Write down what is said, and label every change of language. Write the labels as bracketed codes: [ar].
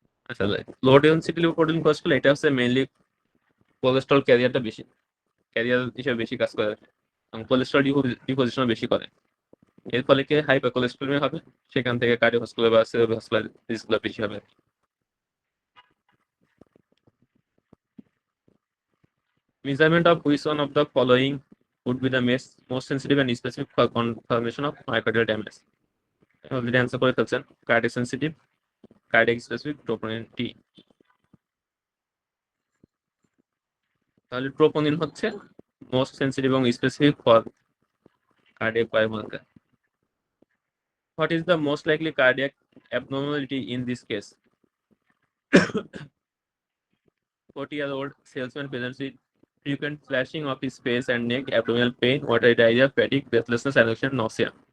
[bn] আচ্ছা, লো density lipoprotein cholesterol এটা হচ্ছে মেইনলি কোলেস্টেরল ক্যারিয়ারটা বেশি, ক্যারিয়ার হিসেবে বেশি কাজ করে এবং কোলেস্টেরল ডিপোজিশন বেশি করে। এর ফলে কি হাইপার কোলেস্টেরল হবে, সেখান থেকে কার্ডিওভাস্কুলার বা সেরেব্রোভাস্কুলার ডিজিজগুলো বেশি হবে। [en] Measurement of which one of the following would be the most sensitive and specific for confirmation of myocardial damage? Already answer [bn] করে ফেলছেন, [en] cardiac sensitive, cardiac specific, troponin T। [bn] তাহলে ট্রোপোনিন হচ্ছে মোস্ট সেন্সিটিভ এবং specific for cardiac biomarker. [en] What is the most likely cardiac abnormality in this case? 40-year-old salesman presents with frequent flashing of his face and neck, abdominal pain, watery diarrhea, fatigue, breathlessness, anxiety, nausea.